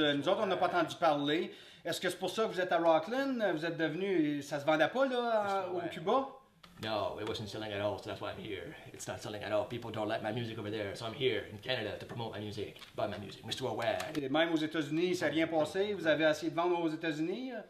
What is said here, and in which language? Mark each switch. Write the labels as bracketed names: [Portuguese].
[French] Nous autres, on n'a pas entendu parler. Est-ce que c'est pour ça que vous êtes à Rockland? Vous êtes devenu... Ça se vendait pas, là, au Cuba? [English] No, it wasn't selling at all, so that's why I'm here. It's not selling at all. People don't like my music over there, so I'm here in Canada to promote my music. Buy my music. Mr. Wowad. [French] Et même aux États-Unis, ça n'a rien passé? Vous avez essayé de vendre aux États-Unis?